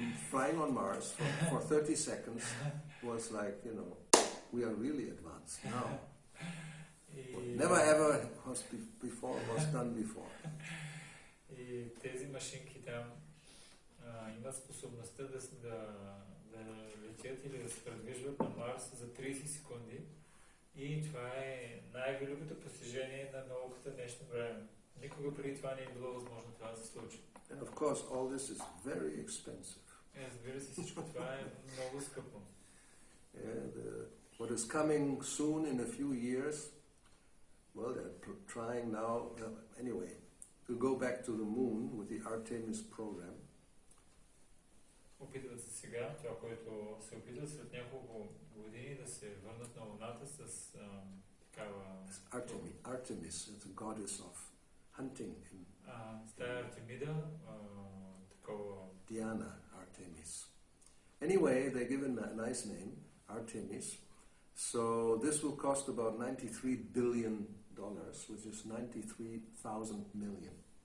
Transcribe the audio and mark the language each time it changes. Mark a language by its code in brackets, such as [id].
[en] Flying on Mars for 30 seconds was like, we are really advanced now. Never ever was done before. [bg] И тези машинки там имат способността да летят или да се предвижват на Марс за 30 секунди. И това е най-великото постижение на науката в днешно време. Никога преди това не е било възможно това да се случи. [en] And of course all this is very expensive. [bg] Разбира се, всичко това е много скъпо. [en] What is coming soon in a few years, well, they're trying now, anyway, to go back to the moon with the Artemis program. [bg] Опитват се сега, това, което се опитват след няколко години да се върнат на Луната с такава... [en] Artemis is the goddess of hunting. [bg] Тая Артемида, такова... [en] Diana Artemis. Anyway, they're given a nice name, Artemis. So this will cost about $93 billion, which is 93,000 million.